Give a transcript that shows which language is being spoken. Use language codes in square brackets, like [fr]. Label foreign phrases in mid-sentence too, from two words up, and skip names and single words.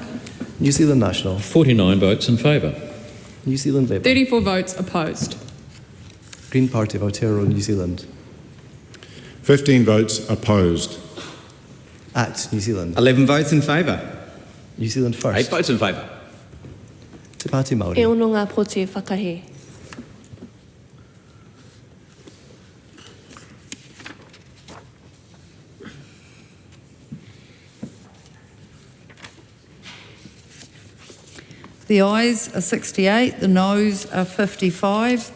[en] New Zealand National. 49 votes in favour. New Zealand Labour. 34 votes opposed. Green Party of Aotearoa, New Zealand. 15 votes opposed. ACT New Zealand. 11 votes in favour. New Zealand 8 First. votes in favour. Te Pāti E Māori. [mi] ono ngā pōti e whakahe. [en] The ayes are 68, the noes are 55.